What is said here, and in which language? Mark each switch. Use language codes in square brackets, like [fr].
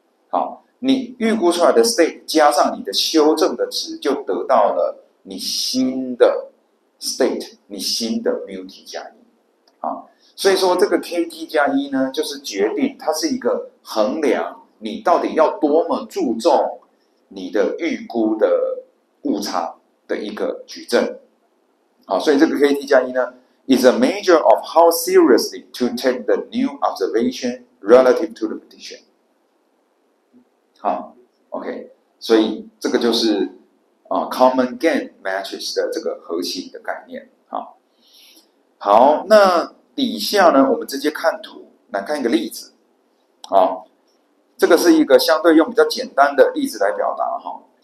[zh] 好，你预估出来的 state 加上你的修正的值，就得到了你新的 state， 你新的 mu t 加一。好，所以说这个 KT 加一呢，就是决定它是一个衡量你到底要多么注重你的预估的误差的一个矩阵。好，所以这个 KT 加一呢 [en] is a measure of how seriously to take the new observation relative to the prediction。 [zh] 好 ，OK， 所以这个就是common gain matrix 的这个核心的概念。好，那底下呢，我们直接看图来看一个例子。好，这个是一个相对用比较简单的例子来表达哈。